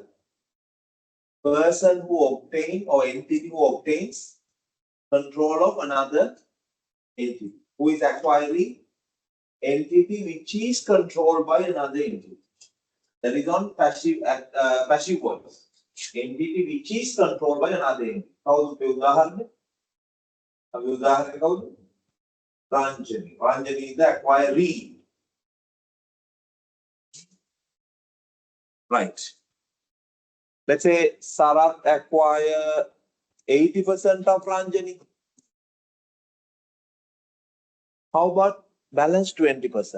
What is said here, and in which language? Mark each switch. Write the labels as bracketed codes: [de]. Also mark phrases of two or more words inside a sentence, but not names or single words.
[en] Person who obtains or entity who obtains control of another entity. Who is acquiring? Entity which is controlled by another entity. That is on passive passive voice. Entity which is controlled by another entity. How do you udaharane? [si] උදාහරණේ කවුද? [en] Ranjani. Ranjani is the acquiree. Right. Let's say Sarath acquire 80% of Ranjani. How about balance 20%?